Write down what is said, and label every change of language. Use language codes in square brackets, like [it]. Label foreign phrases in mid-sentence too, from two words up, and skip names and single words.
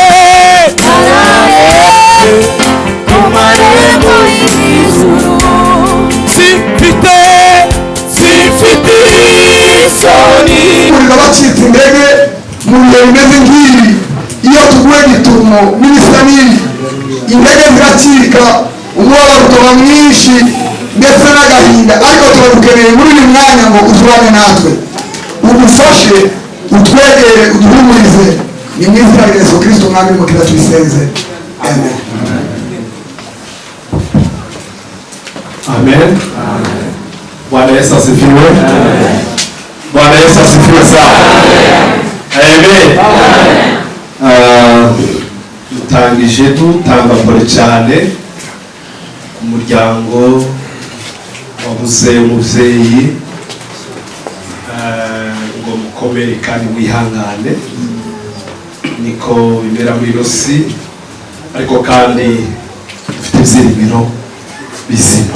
[rw] kumarembo y'ijuru Sifite isoni Kurika bacitse indege mu bihe bimeze nk'ibi iyo tuguye gitumo n'ibisaniri indege ziracika umubabaro ukaba mwinshi ndetse n'agahinda, ariko turagukeneye muri uyu mwanya ngo uzurane natwe, udufashe, utwegere, uduhumurize. Ni mu izina rya Yesu Kristo umwami n'umukiza tubisenze, amen. Amen. [sw] Bwana Yesu asifiwe. Bwana Yesu asifiwe sana. [rw] Amen. Dutangije dutanga mbere cyane ku muryango wabuze umubyeyi, ngo mukomere kandi wihangane, niko bimera muri Rosi, ariko kandi dufite ibyiringiro bizima.